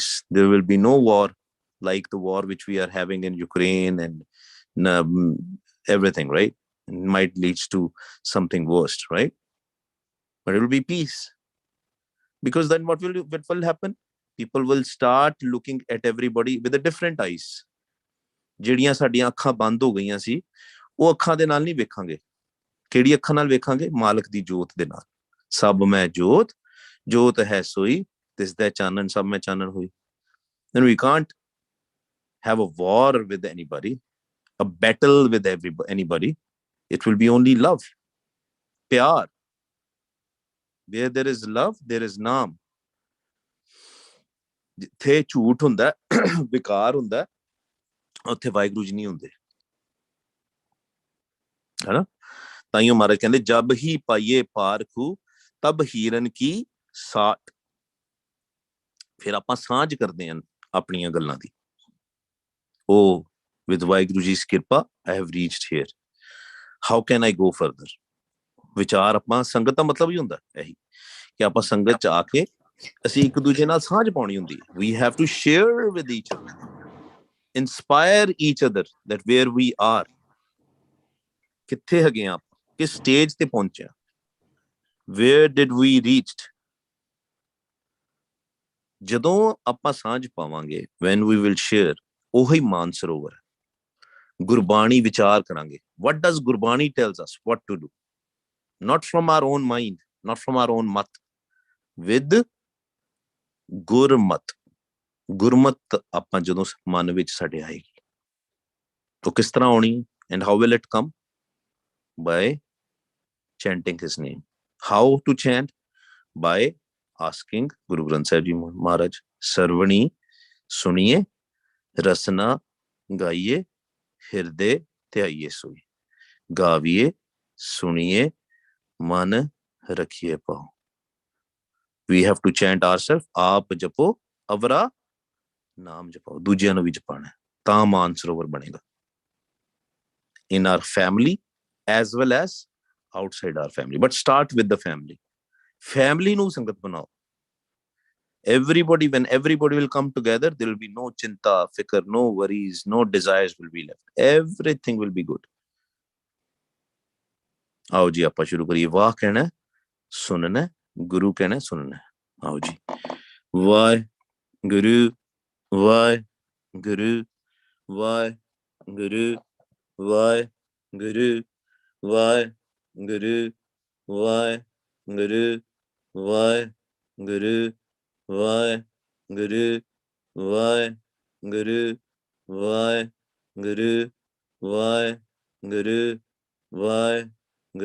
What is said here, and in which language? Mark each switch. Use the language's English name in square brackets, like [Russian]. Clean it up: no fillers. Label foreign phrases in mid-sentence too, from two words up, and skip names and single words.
[English] There will be no war like the war which we are having in Ukraine and everything, right? It might lead to something worse, right? But it will be peace. Because then what will happen? People will start looking at everybody with a different eyes. [Punjabi] ਜਿਹੜੀਆਂ ਸਾਡੀਆਂ ਅੱਖਾਂ ਬੰਦ ਹੋ ਗਈਆਂ ਸੀ ਉਹ ਅੱਖਾਂ ਦੇ ਨਾਲ ਨਹੀਂ ਵੇਖਾਂਗੇ ਕਿਹੜੀ ਅੱਖਾਂ ਨਾਲ ਵੇਖਾਂਗੇ ਮਾਲਕ ਦੀ ਜੋਤ ਦੇ ਨਾਲ ਸਭ ਮੈਂ ਜੋਤ ਜੋਤ ਹੈ ਸੋਈ ਤਿਸ ਦਾ ਚਾਨਣ ਸਭ ਮੈਂ ਚਾਨਣ ਹੋਈ [English] then we can't have a war with anybody a battle with anybody it will be only love pyar where there is love there is naam [Punjabi] ਜਿੱਥੇ ਝੂਠ ਹੁੰਦਾ ਵਿਕਾਰ ਹੁੰਦਾ ਉੱਥੇ ਵਾਹਿਗੁਰੂ ਜੀ ਨਹੀਂ ਹੁੰਦੇ ਹੈਨਾ ਤਾਈਓ ਮਹਾਰਾਜ ਕਹਿੰਦੇ ਜਬ ਹੀ ਪਾਈਏ ਪਾਰਖੂ ਤਬ ਹੀਰਨ ਕੀ ਸਾਟ ਫਿਰ ਆਪਾਂ ਸਾਂਝ ਕਰਦੇ ਹਾਂ ਆਪਣੀਆਂ ਗੱਲਾਂ ਦੀ [English] oh with ਵਾਹਿਗੁਰੂ ਜੀ's ਕਿਰਪਾ I have reached here how can I go further [Punjabi] ਵਿਚਾਰ ਆਪਾਂ ਸੰਗਤ ਦਾ ਮਤਲਬ ਹੀ ਹੁੰਦਾ ਇਹੀ ਕਿ ਆਪਾਂ ਸੰਗਤ ਚ ਆ ਕੇ ਅਸੀਂ ਇੱਕ ਦੂਜੇ ਨਾਲ ਸਾਂਝ ਪਾਉਣੀ ਹੁੰਦੀ ਹੈ [English] we have to share with each other inspire each other that where we are [Punjabi] ਕਿੱਥੇ ਹੈਗੇ ਆ ਆਪਾਂ ਕਿਸ ਸਟੇਜ ਤੇ ਪਹੁੰਚਿਆ [English] where did we reached [Punjabi] ਜਦੋਂ ਆਪਾਂ ਸਾਂਝ ਪਾਵਾਂਗੇ [English] when we will share [Punjabi] ਉਹੀ ਮਾਨ ਸਰੋਵਰ ਗੁਰਬਾਣੀ ਵਿਚਾਰ ਕਰਾਂਗੇ [English] what does ਗੁਰਬਾਣੀ tells us what to do not from our own mind not from our own mat with [Punjabi] ਗੁਰਮਤ ਗੁਰਮਤ ਆਪਾਂ ਜਦੋਂ ਮਨ ਵਿੱਚ ਸਾਡੇ ਆਏਗੀ ਉਹ ਕਿਸ ਤਰ੍ਹਾਂ ਆਉਣੀ [English] and how will it come by chanting his name how to chant by asking Guru Granth Sahib Ji Maharaj [Punjabi] ਸ੍ਰਵਣੀ ਸੁਣੀਐ ਰਸਨਾ ਗਾਈਐ ਹਿਰਦੇ ਧਿਆਈਏ ਸੋਈ ਗਾਵੀਏ ਸੁਣੀਏ ਮਨ ਰੱਖੀਏ ਪਾਓ [English] we have to chant ourselves [Punjabi] ਆਪ ਜਪੋ ਅਵਰਾ ਨਾਮ ਜਪਾਓ ਦੂਜਿਆਂ ਨੂੰ ਵੀ ਜਪਾਣਾ ਤਾਂ ਮਾਨ ਸਰੋਵਰ ਬਣੇਗਾ [English] in our family as well as outside our family but start with the family [Punjabi] ਨੂੰ ਸੰਗਤ ਬਣਾਓ [English] when everybody will come together there will be no [Punjabi] ਚਿੰਤਾ ਫ਼ਿਕਰ [English] no worries no desires will be left everything will be good [Hindi] आओ जी [Punjabi] ਆਪਾਂ ਸ਼ੁਰੂ ਕਰੀਏ ਵਾਹ ਕਹਿਣਾ ਸੁਣਨਾ ਗੁਰੂ ਕਹਿਣਾ ਸੁਣਨਾ [Hindi] आओ जी [Punjabi] ਵਾਹਿਗੁਰੂ ਵਾਹਿਗੁਰੂ ਵਾਹਿਗੁਰੂ ਵਾਹਿਗੁਰੂ ਵਾਹਿਗੁਰੂ ਵਾਹਿਗੁਰੂ ਵਾਹਿਗੁਰੂ ਵਾਹਿਗੁਰੂ ਵਾਹਿਗੁਰੂ ਵਾਹਿਗੁਰੂ ਵਾਹਿਗੁਰੂ ਵਾਹਿਗੁਰੂ